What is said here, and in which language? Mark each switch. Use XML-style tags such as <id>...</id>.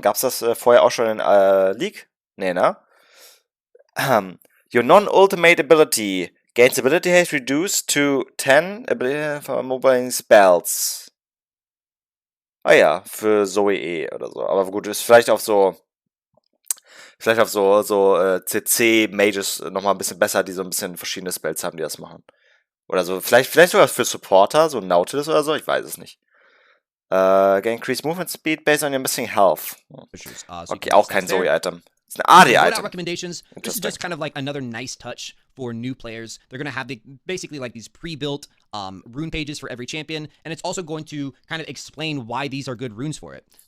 <de>Gab's das vorher auch schon in League? Nee, ne?</de> <en>Your non-ultimate ability gains ability haste reduced to 10 ability for mobile spells.</en> <de>Ah ja, für Zoe oder so. Aber gut, ist vielleicht auf so CC Mages nochmal ein bisschen besser, die so ein bisschen verschiedene Spells haben, die das machen. Oder so, vielleicht sogar für Supporter, so Nautilus oder so, ich weiß es nicht.</de> <en>Gain increased movement speed based on your missing health.</en> <de>Okay, auch kein Zoe-Item.</de> <en>It's an AD-Item. Recommendations. This is just kind of like another nice touch for new players. They're going to have basically like these pre-built rune pages for every champion, and it's also going to kind of explain why these are good runes for it.</en>